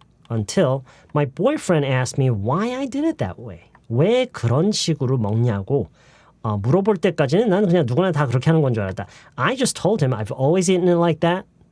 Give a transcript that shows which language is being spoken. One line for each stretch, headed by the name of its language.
English: Until my boyfriend asked me why I did it that way.
Korean: 왜 그런 식으로 먹냐고 물어볼 때까지는 나는 그냥 누구나 다 그렇게 하는 건 줄 알았다.
English: I just told him I've always eaten it like that.